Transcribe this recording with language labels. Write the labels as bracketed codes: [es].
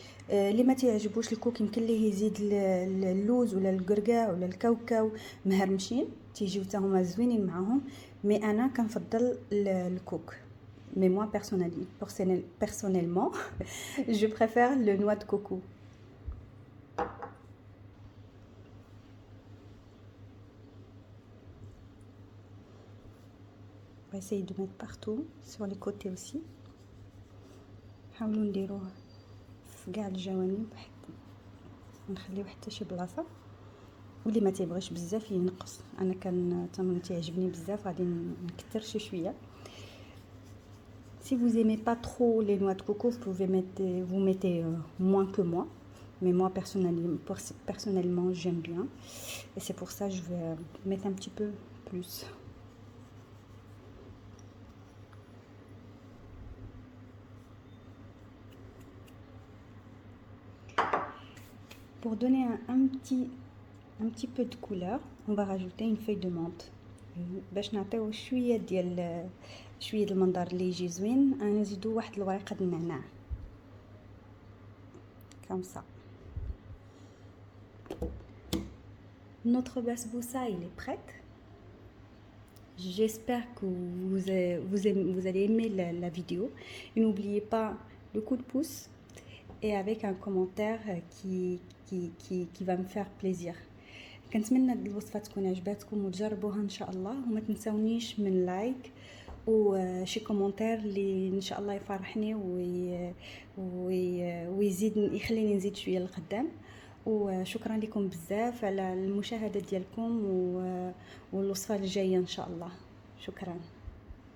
[ar] اللي ما تعجبوش الكوك يمكن ليه يزيد اللوز ولا القرقاع ولا الكاوكاو مهرمشين تيجيو حتى هما زوينين معاهم. مي انا كنفضل الكوك. [fr] مي moi personnellement je préfère le noix de coco. On va essayer de mettre partout sur les côtés aussi. [ar] نحاولوا نديروه في كاع الجوانب نخليو حتى شي بلاصه واللي ما تيبغيش بزاف ينقص. انا كان تيعجبني بزاف غادي نكثر شويه. [fr] Si vous aimez pas trop les noix de coco, vous mettez moins que moi. Mais moi personnellement j'aime bien et c'est pour ça que je vais mettre un petit peu plus. Pour donner un petit peu de couleur, on va rajouter une feuille de menthe [ar] باش نعطيو شويه ديال المنظر اللي يجي زوين. نزيدو واحد الورقه النعناع [fr] comme ça. Notre basbousa il est prête. J'espère que vous allez aimer la vidéo et n'oubliez pas le coup de pouce et avec un commentaire qui va me faire plaisir. [ar] كنتمنى هاد الوصفه تكون عجباتكم وتجربوها ان شاء الله وما تنساونيش من لايك وشي كومونتير اللي ان شاء الله يفرحني ويزيد يخليني نزيد شويه لقدام. وشكرا لكم بزاف على المشاهده ديالكم والوصفه الجايه ان شاء الله. شكرا.